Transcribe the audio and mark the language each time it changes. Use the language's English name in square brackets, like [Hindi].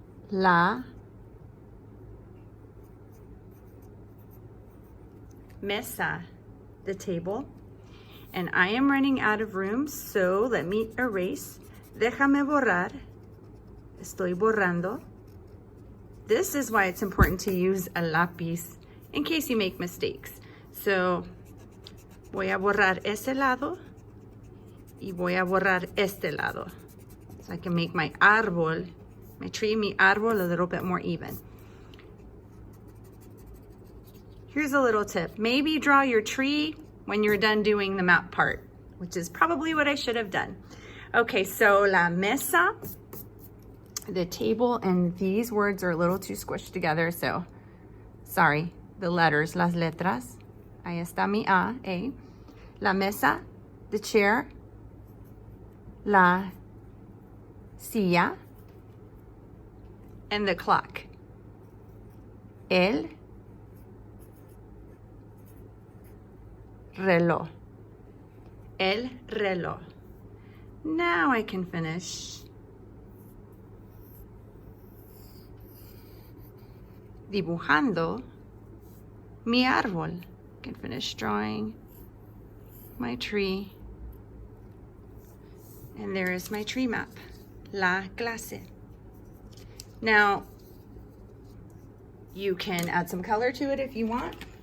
[Spanish] La mesa, [English] the table. And I am running out of room, so let me erase. [Spanish] Déjame borrar. Estoy borrando. [English] This is why it's important to use a lápiz in case you make mistakes. So [Spanish] voy a borrar ese lado y voy a borrar este lado. [English] So I can make my árbol, my tree, mi árbol, a little bit more even. Here's a little tip. Maybe draw your tree when you're done doing the map part, which is probably what I should have done. Okay, so la mesa, the table, and these words are a little too squished together, so sorry. The letters, [Spanish] las letras. Ahí está mi A. [English] La mesa, the chair. La silla, and the clock. [Spanish] El reloj. El reloj. [English] Now I can finish [Spanish] dibujando mi árbol. [English] I can finish drawing my tree. And there is my tree map. La clase. Now, you can add some color to it if you want.